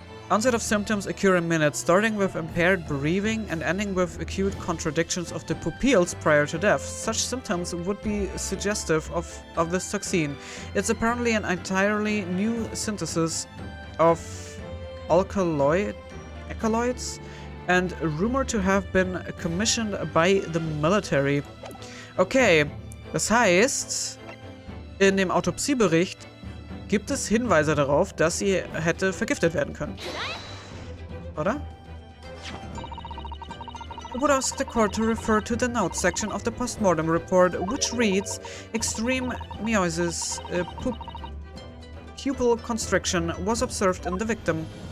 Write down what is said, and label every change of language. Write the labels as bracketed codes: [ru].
[en] Onset of symptoms occur in minutes, starting with impaired breathing and ending with acute contractions of the pupils prior to death. Such symptoms would be suggestive of this toxin. It's apparently an entirely new synthesis of alkaloids and rumored to have been commissioned by the military. [de] Okay, das heißt, in dem Autopsiebericht gibt es Hinweise darauf, dass sie hätte vergiftet werden können. Oder? [en] I would ask the court to refer to the notes section of the postmortem report, which reads, extreme meiosis, pupil constriction was observed in the victim.